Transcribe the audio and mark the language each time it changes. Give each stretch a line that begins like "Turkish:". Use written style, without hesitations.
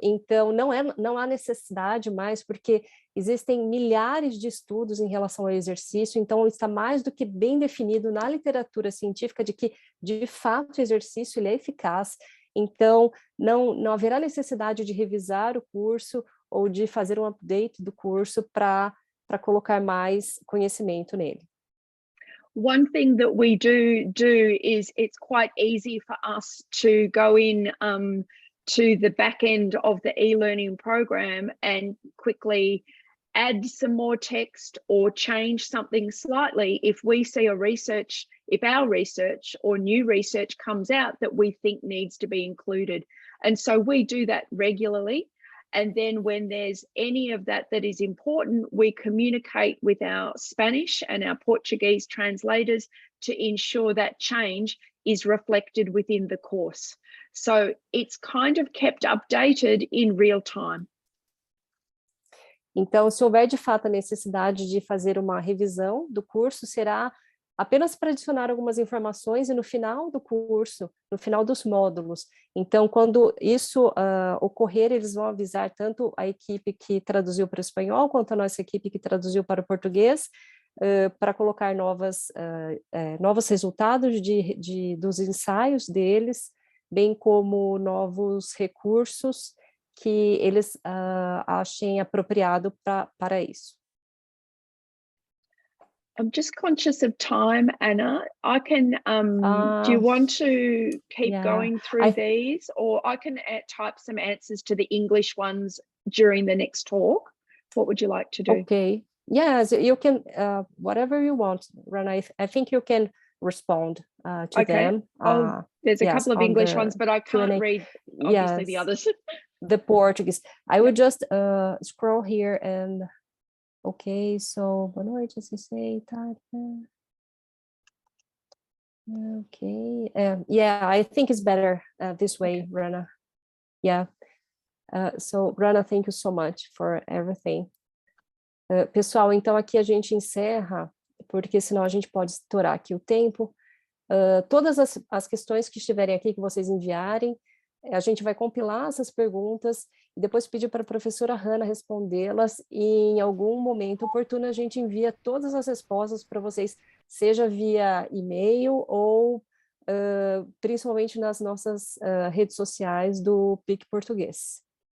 Portuguese: Então, não há necessidade mais, porque existem milhares de estudos em relação ao exercício, então está mais do que bem definido na literatura científica de que, de fato, o exercício ele é eficaz. Então, não haverá necessidade de revisar o curso ou de fazer um update do curso para colocar mais conhecimento nele.
English: One thing that we do is it's quite easy for us to go in to the back end of the e-learning program and quickly add some more text or change something slightly if we see if our research or new research comes out that we think needs to be included. And so we do that regularly. And then when there's any of that is important, we communicate with our Spanish and our Portuguese translators to ensure that change is reflected within the course. So it's kind of kept updated in real time. Então, se houver de fato a necessidade de fazer uma revisão do curso, será apenas para adicionar algumas informações e no final do curso, no final dos módulos. Então, quando isso ocorrer, eles vão avisar tanto a equipe que traduziu para o espanhol, quanto a nossa equipe que traduziu para o português, para colocar novos resultados dos ensaios deles, bem como novos recursos que eles achem apropriado para isso. I'm just conscious of time, Anna. I can, do you want to keep going through these, or I can type some answers to the English ones during the next talk? What would you like to do? Okay. Yes, you can, whatever you want, Rana. I think you can respond to them. There's a couple of English ones, but I can't read, obviously, the others. The Portuguese. I would just scroll here and... Okay, so
Portuguese: boa noite,
English: okay, yeah, I think it's better this way, Rana. Yeah, so Rana, thank you so much for everything.
Portuguese: Pessoal, então aqui a gente encerra, porque senão a gente pode estourar aqui o tempo. Todas as questões que estiverem aqui, que vocês enviarem, a gente vai compilar essas perguntas e depois pedir para a professora Hannah respondê-las, e em algum momento oportuno a gente envia todas as respostas para vocês, seja via e-mail ou principalmente nas nossas redes sociais do PIC Português.